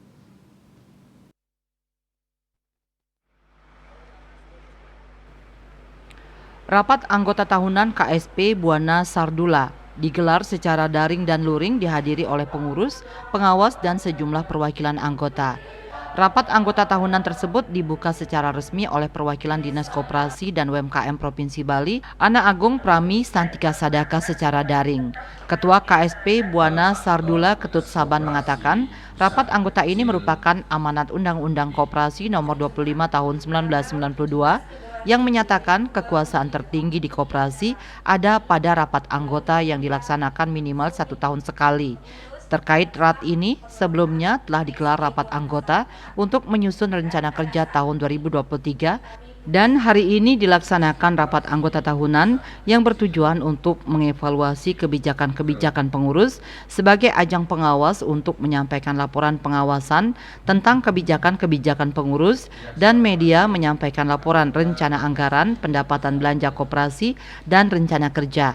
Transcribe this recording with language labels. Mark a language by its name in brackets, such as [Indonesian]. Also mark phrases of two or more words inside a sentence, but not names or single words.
[Indonesian] Rapat anggota tahunan KSP Buana Sardula digelar secara daring dan luring dihadiri oleh pengurus, pengawas, dan sejumlah perwakilan anggota. Rapat anggota tahunan tersebut dibuka secara resmi oleh perwakilan Dinas Koperasi dan UMKM Provinsi Bali, Ana Agung Prami Santika Sadaka secara daring. Ketua KSP Buana Sardula Ketut Saban mengatakan, rapat anggota ini merupakan amanat Undang-Undang Koperasi Nomor 25 Tahun 1992 yang menyatakan kekuasaan tertinggi di koperasi ada pada rapat anggota yang dilaksanakan minimal 1 tahun sekali. Terkait RAT ini, sebelumnya telah digelar rapat anggota untuk menyusun rencana kerja tahun 2023 dan hari ini dilaksanakan rapat anggota tahunan yang bertujuan untuk mengevaluasi kebijakan-kebijakan pengurus sebagai ajang pengawas untuk menyampaikan laporan pengawasan tentang kebijakan-kebijakan pengurus dan media menyampaikan laporan rencana anggaran, pendapatan belanja koperasi, dan rencana kerja.